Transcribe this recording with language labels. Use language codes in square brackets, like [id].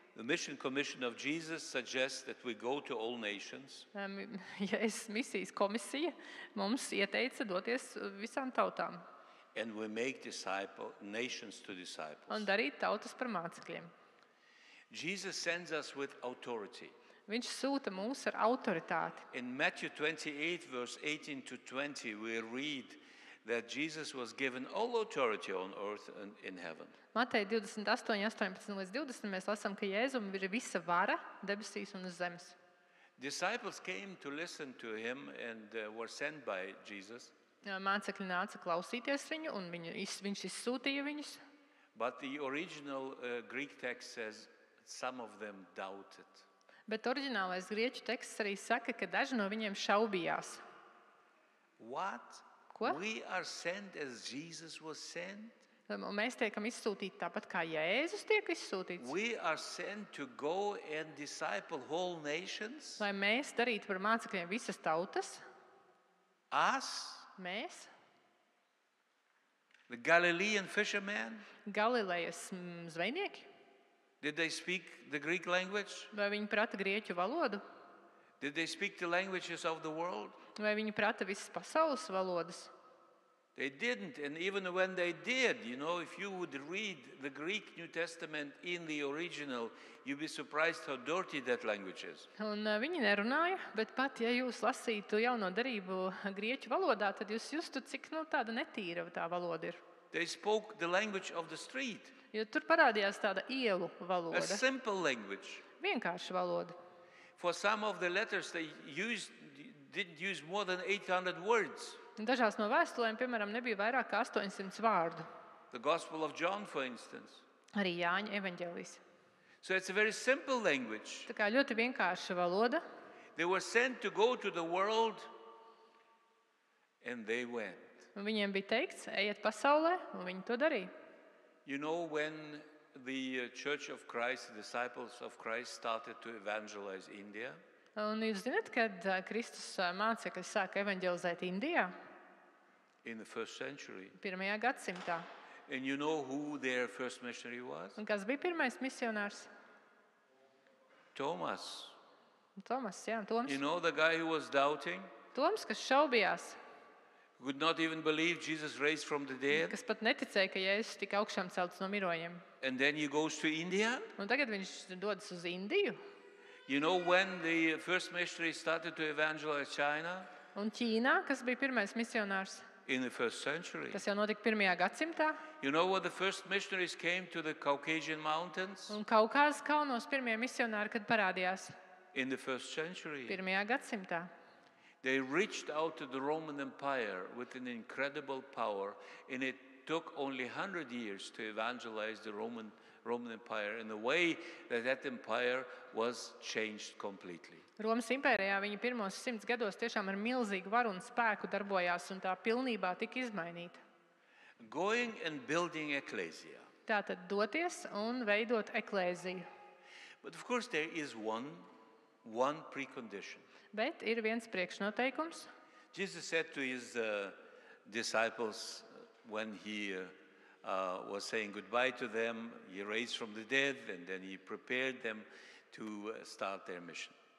[en] The mission commission of Jesus suggests that we go to all nations [lv] Jēzus misijas komisija mums ieteica doties visām tautām. [en] and we make nations to disciples. [lv] un darīt tautas par mācekļiem. [en] Jesus sends us with authority. [lv] Viņš sūta mūs ar autoritāti. [en] In Matthew 28, verse 18 to 20, we read that Jesus was given all authority on earth and in heaven. [lv] Mateja 28, 18 līdz 20 mēs lasām, ka Jēzum ir visa vara debesīs un uz zemes. [en] Disciples came to listen to him and were sent by Jesus. [lv] Mācekļi nāca klausīties viņu, un viņš izsūtīja viņus. [en] But the original Greek text says some of them doubted. [lv] Bet oriģinālais grieķu teksts arī saka, ka daži no viņiem šaubījās. [en] What? [lv] Ko? [en] We are sent as Jesus was sent? [lv] Un mēs tiekam izsūtīti tāpat kā Jēzus tiek izsūtīts. [en] We are sent to go and disciple whole nations? [lv] Lai mēs darītu par mācekļiem visas tautas. [en] Us? [lv] Mēs, [en] The Galilean fishermen? [lv] Galilejas zvejnieki, [en] Did they speak the Greek language? [lv] vai viņi prata grieķu valodu, [en] Did they speak the languages of the world? [lv] vai viņi prata visas pasaules valodas. [en] They didn't. And even when they did, if you would read the Greek New Testament in the original, you'd be surprised how dirty that language is. [lv] Un viņi nerunāja, bet pat ja jūs lasītu jauno derību grieķu valodā, tad jūs justu, cik tāda netīra tā valoda ir. [en] They spoke the language of the street, [lv] Jo tur parādījās tāda ielu [en] a [lv] valoda, [en] simple language. [lv] vienkārša valoda. [en] For some of the letters, they didn't use more than 800 words. [lv] Dažās no vēstulēm, piemēram, nebija vairāk kā 800 vārdu. [en] The Gospel of John, for instance. [lv] Arī Jāņa evaņģēlijs. [en] So it's a very simple language. [lv] Tā kā ļoti vienkārša valoda. [en] They were sent to go to the world, and they went. [lv] Un viņiem bija teikts, ejiet pasaulē, un viņi to darīja. [en] When the Church of Christ, the disciples of Christ, started to evangelize India, [lv] Un jūs zināt, kad Kristus mācekļi sāka evaņģelizēt Indijā [en] in the first century. [lv] 1. gadsimtā. [en] And you know who their first missionary was? [lv] Un kas bija pirmais misionārs? [en] Thomas. [lv] Tomas, jā, Toms. [en] You know the guy who was doubting, [lv] Toms, kas šaubījās, [en] could not even believe Jesus raised from the dead, [lv] kas pat neticēja, ka Jēzus tika augšām celts no mirojiem. [en] and then he goes to India. [lv] Un tagad viņš dodas uz Indiju. [en] You know when the first missionary started to evangelize China? [lv] Un Ķīnā, kas bija pirmais misionārs, [en] In the first century. [lv] tas jau notika 1. gadsimtā. [en] You know when the first missionaries came to the Caucasian mountains? [lv] Un Kaukāzes kalnos pirmie misionāri, kad parādījās [en] In the first century. [lv] 1. gadsimtā. [en] They reached out to the Roman Empire with an incredible power, and it took only 100 years to evangelize the Roman Empire in a way that empire was changed completely. [lv] Romas impērijā viņi pirmos 100 gados tiešām ar milzīgu varu un spēku darbojās, un tā pilnībā tika izmainīta. [en] Going and building ecclesia. [lv] Tātad doties un veidot eklēziju. [en] But of course there is one precondition. [lv] Bet ir viens priekšnoteikums. [en] Jesus said to his disciples when he was saying goodbye to them, he raised from the dead, and then he prepared them to start their mission.